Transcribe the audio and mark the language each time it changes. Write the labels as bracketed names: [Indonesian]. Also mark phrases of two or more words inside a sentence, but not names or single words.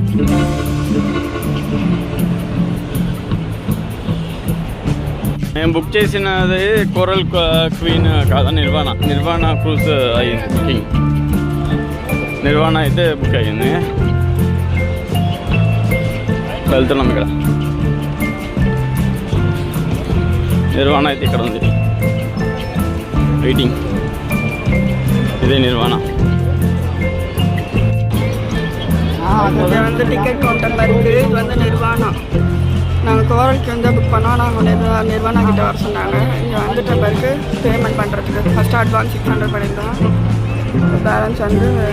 [Telugu] మేము బుక్ చేసినది కోరల్ క్వీన్ కాదా నిర్వాణ క్రూజ్ అయ్యింది బుకింగ్ నిర్వాణ అయితే బుక్ అయ్యింది వెళ్తున్నాం ఇక్కడ నిర్వాణ అయితే ఇక్కడ ఉంది వెయిటింగ్ ఇదే నిర్వాణ [Tamil] இது வந்து [English] ticket counter [Tamil] இருக்குது இது வந்து நிர்வாணா நாங்கள் கோரலுக்கு வந்து புக் பண்ணோம் நாங்கள் நிர்வாணா கிட்ட வர சொன்னாங்க இங்கே வந்துட்ட பிறகு பேமெண்ட் பண்ணுறதுக்கு [English] first advance [Tamil] 600 பண்ணியிருந்தோம் பேலன்ஸ் வந்து